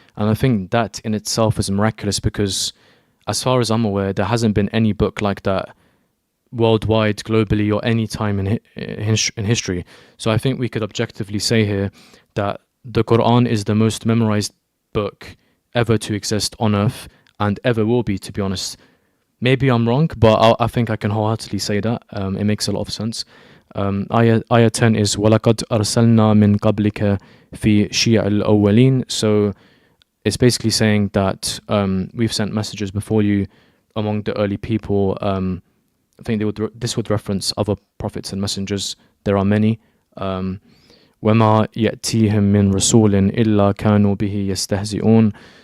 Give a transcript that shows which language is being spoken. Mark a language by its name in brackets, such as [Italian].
[English] And I think that in itself is miraculous because, as far as I'm aware, there hasn't been any book like that worldwide, globally, or any time in history. So I think we could objectively say here that the Quran is the most memorized book ever to exist on earth and ever will be, to be honest. Maybe I'm wrong, but I think I can wholeheartedly say that. It makes a lot of sense. Ayah 10 is [Arabic] وَلَقَدْ أَرْسَلْنَا مِنْ قَبْلِكَ فِي شِيَعِ الْأَوَّلِينَ. [English] So it's basically saying that we've sent messages before you among the early people. I think this would reference other prophets and messengers. There are many. [Arabic] وَمَا يَأْتِيهِمْ مِنْ رَسُولٍ إِلَّا كَانُوا بِهِ يَسْتَهْزِئُونَ.